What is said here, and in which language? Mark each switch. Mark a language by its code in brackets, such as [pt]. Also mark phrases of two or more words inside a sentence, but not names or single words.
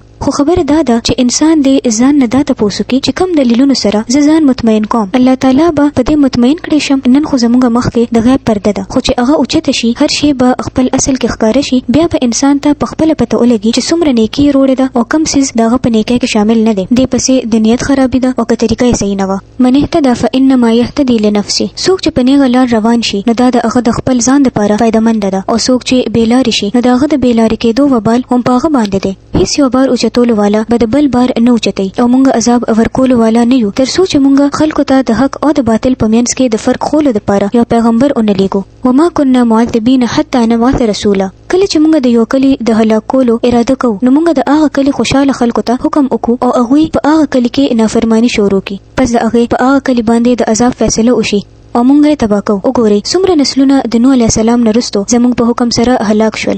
[ps] خو خبره دا ده چې انسان دې ځان نه دا تاسو کې چې کوم دلیلونو سره ځان مطمئن کوم، الله تعالی به په دې مطمئن کړي شم. نن خو زموږ مخ کې د غیب پرده ده، خو چې هغه اوچته شي هر شی به خپل اصل کې ښکار شي، بیا به انسان ته په خپل پته ولګي چې څومره نیکی روړه ده او کم سیز دغه په نیکی کې شامل نه دي. دې پسې د نیت خرابې ده او که طریقه یې صحیح نه وه. [ar] من اهتدى فانما يهتدي لنفسه. [ps] څوک چې په نیغه لار روان شي نو دا د هغه د خپل ځان لپاره فایدهمند ده، او څوک چې بیلارې شي نو د هغه د بیلارې کېدو وبال هم په هغه باندې دی. هیڅ یو بار اوچتولو والا به د بل بار نه اوچتوي او موږ عذاب ورکولو والا نه یو، تر څو چې موږ خلکو ته د حق او د باطل په منځ کې د فرق خولو لپاره یو پیغمبر ونلیږو. [ar] وما كنا معذبين حتى نبعث رسولا. [ps] کله چې موږ د یو کلی د هلاکولو اراده کوو نو موږ د هغه کلی خوشاله خلکو ته حکم وکړو او هغوی په هغه کلی کې نافرمانی شروع کړي، پس د هغې په هغه کلی باندې د عذاب فیصله وشي او مونږ یې تبا کوو. وګورئ څومره نسلونه د نوح علیه السلام نه وروسته زموږ په حکم سره هلاک شول.